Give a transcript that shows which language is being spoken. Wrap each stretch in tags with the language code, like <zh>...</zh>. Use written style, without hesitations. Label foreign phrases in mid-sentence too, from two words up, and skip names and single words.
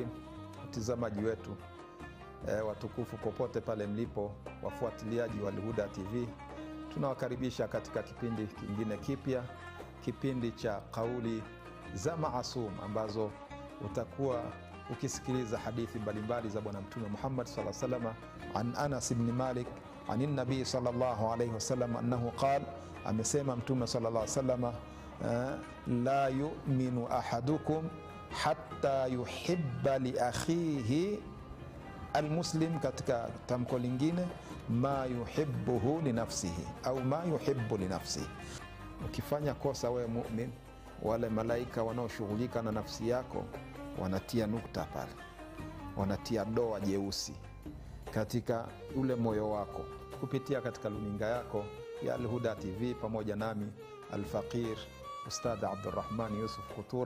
<sw>Watazamaji wetu watukufu popote pale mlipo, wafuatiliaji wa Al-Huda TV, tunawakaribisha katika kipindi kingine kipya, kipindi cha kauli za maasum, ambazo utakuwa ukisikiliza hadithi mbalimbali za bwana Mtume Muhammad</sw> <ar>صلى الله عليه وسلم. عن Anas ibn Malik عن النبي صلى الله عليه وسلم أنه قال,</ar> <sw>amesema Mtume</sw> <ar>صلى الله عليه وسلم, لا يؤمن أحدكم حتى يحب لأخيه المسلم,</ar> <sw>katika tamko lingine</sw> <ar>ما يحبه لنفسه</ar> <sw>au</sw> <ar>ما يحب لنفسه.</ar> <sw>Ukifanya kosa wewe mu'min, wale malaika wanaoshughulika na nafsi yako wanatia nukta pale, wanatia doa jeusi katika ule moyo wako, kupitia katika luninga yako ya Al-Huda TV, pamoja nami Al-Faqir Ustadh Abdurrahman Yusuf Kutura.</sw>